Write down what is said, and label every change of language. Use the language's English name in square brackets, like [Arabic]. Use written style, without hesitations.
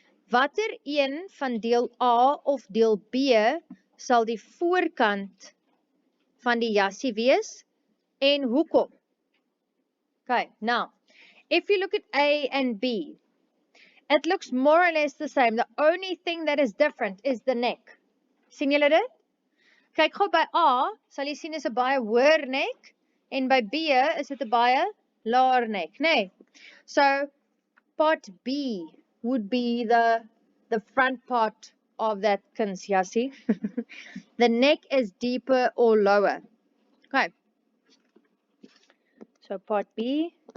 [Afrikaans] Watter een van deel A of deel B sal die voorkant van die jassie wees en hoekom? [English] Okay, now, if you look at A and B, it looks more or less the same. The only thing that is different is the neck. [Afrikaans] Sien julle dit? Kyk gou by A, sal jy sien is 'n baie hoër nek, en by B is dit 'n baie laer nek, nee. [English] So, part B would be the front part of that kunsjassie. The neck is deeper or lower. Okay. So, part B.